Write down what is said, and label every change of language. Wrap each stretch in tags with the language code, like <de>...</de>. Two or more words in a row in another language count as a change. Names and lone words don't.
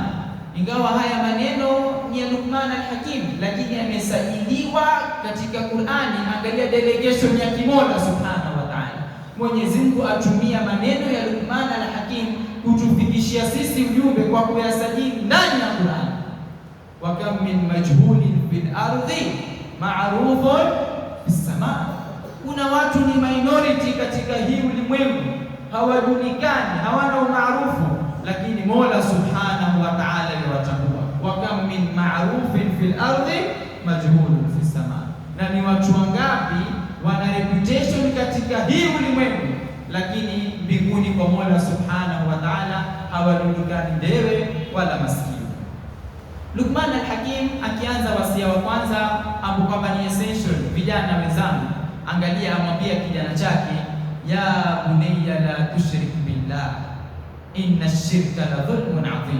<sw>Ingawa haya maneno ni ya Luqman al-Hakim, lakini yamesajiliwa katika Qur'ani. Angalia delegation ya Mola</sw> <ar>سبحانه وتعالى.</ar> <sw>Mwenyezi Mungu atumia maneno ya Luqman al-Hakim kutufikishia sisi ujumbe kwa kuyasajili ndani ya Qur'ani.</sw> <ar>وكم من مجهول في الأرض معروف في السماء.</ar> <sw>Kuna watu ni minority katika hii ulimwengu, hawajulikani, hawana umaarufu, lakini Mola</sw> <ar>سبحانه وتعالى</ar> <sw>yawatambua.</sw> <ar>وكم من معروف في الأرض مجهول في السماء.</ar> <sw>Na ni watu wangapi wana reputation katika hii ulimwengu, lakini mbinguni kwa Mola</sw> <ar>سبحانه وتعالى</ar> <sw>hawajulikani ndewe wala masikio. Luqman al-Hakim akianza wasia wa kwanza ambao kwamba ni essential, vijana wenzangu, angalia, amwambia kijana chake,</sw> <ar>يا بني لا تشرك بالله إن الشرك لظلم عظيم.</ar>